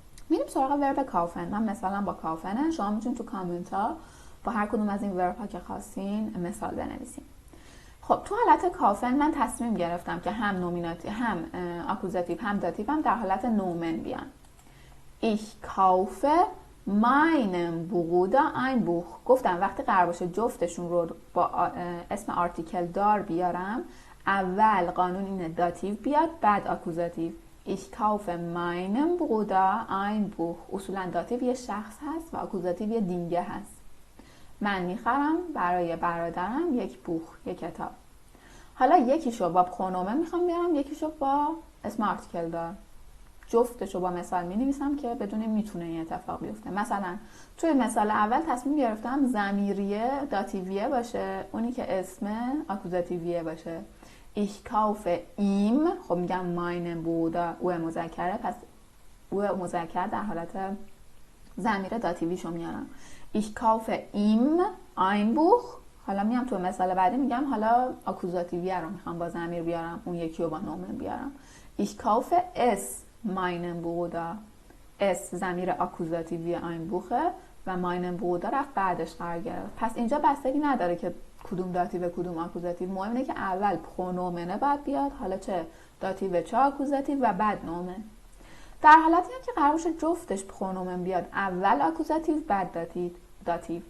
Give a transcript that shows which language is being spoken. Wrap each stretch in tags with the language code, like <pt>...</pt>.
<fa>میریم سراغ ورب کافن. من مثلا با کافنه، شما میتونید تو کامنت ها با هر کدوم از این ورب ها که خواستین مثال بنویسین. خب تو حالت کافن من تصمیم گرفتم که هم نومیناتیو، هم آکوزاتیو، هم داتیو هم در حالت نومن بیان.</fa> <de>Ich kaufe meinem Bruder ein Buch.</de> <fa>گفتم وقتی قرار باشه جفتشون رو با اسم آرتیکل دار بیارم، اول قانون اینه داتیو بیاد بعد آکوزاتیو.</fa> <de>Ich kaufe meinem Bruder ein Buch.</de> <fa>اصولا داتیو یه شخص هست و آکوزاتیو یه دینگه هست. من میخرم برای برادرم یک بوخ، یک کتاب. حالا یکیشو با پرونومن میخوام بیارم، یکیشو با اسم آرتیکل دار. جفتشو با مثال مینویسم که بدونیم میتونه این اتفاق بیفته. مثلا توی مثال اول تصمیم گرفتم ضمیریه داتیویه باشه، اونی که اسم آکوزاتیویه باشه.</fa> <de>Ich kaufe ihm،</de> <fa>خب میگم ماین بودا، او مذکره، پس او مذکر در حالت ضمیر داتیویشو میارم.</fa> <de>Ich kaufe ihm ein Buch.</de> <fa>حالا میام تو مثال بعدی میگم حالا آکوزاتیویه رو میخوام با ضمیر بیارم، اون یکی رو با نومن بیارم.</fa> <de>Ich kaufe es meinem Bruder.</de> <fa>اس ضمیر آکوزاتیوی</fa> <de>ein Buch</de> <fa>و</fa> <de>meinem Bruder</de> <fa>رفت بعدش قرار گرفت. پس اینجا بستگی نداره که کدوم داتیو کدوم آکوزاتیو، مهم اینه که اول پرونومنه بعد بیاد، حالا چه داتیو چه آکوزاتیو و بعد نومن. در حالتی هم که قرار باشه جفتش پرونومن بیاد، اول آکوزاتیو بعد داتیو.</fa>